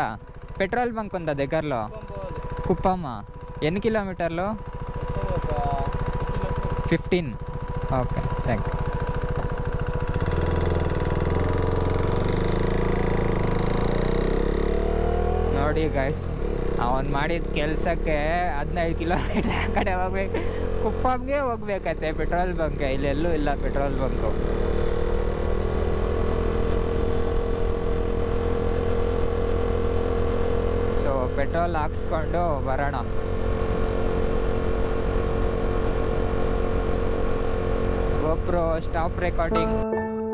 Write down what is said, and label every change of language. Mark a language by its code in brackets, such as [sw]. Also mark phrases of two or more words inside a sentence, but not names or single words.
[en] petrol bunk [te] ఉందా దగ్గరలో? కుప్పమ్మ. ఎన్ని కిలోమీటర్లు? 15. [en] okay, thank you. [kn] ನೋಡಿ ಗೈಸ್, ಅವನು ಮಾಡಿದ ಕೆಲಸಕ್ಕೆ 15 ಕಿಲೋಮೀಟರ್ ಆ ಕಡೆ ಹೋಗ್ಬೇಕು. ಕುಪ್ಪಮ್ಗೆ ಹೋಗ್ಬೇಕತ್ತೆ [en] petrol bunkಗೆ. [kn] ಇಲ್ಲೆಲ್ಲೂ ಇಲ್ಲ [en] petrol bunku. [kn] ಸೊ ಪೆಟ್ರೋಲ್ ಹಾಕ್ಸ್ಕೊಂಡು ಬರೋಣ. [en] GoPro stop recording.